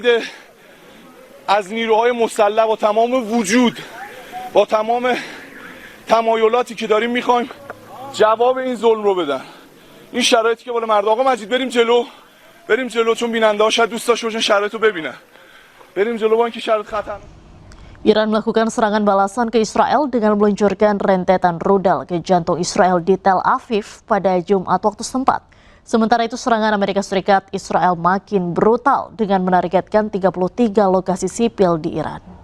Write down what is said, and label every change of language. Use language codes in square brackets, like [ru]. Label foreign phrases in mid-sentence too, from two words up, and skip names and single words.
[fa] از نیروهای مسلح با تمام وجود، با تمام تمایلاتی که داریم میخوایم جواب این ظلم رو بدن. این شرایطی که بالا مردم. آقا مجید بریم جلو چون بیننده ها شاید دوست داشته باشن شرایط رو ببینن. بریم جلو با اینکه شرایط خطر. [id] Iran melakukan serangan balasan ke Israel dengan meluncurkan rentetan rudal ke jantung Israel di Tel Aviv pada Jumat waktu setempat. Sementara itu serangan Amerika Serikat Israel makin brutal dengan menargetkan 33 lokasi sipil di Iran.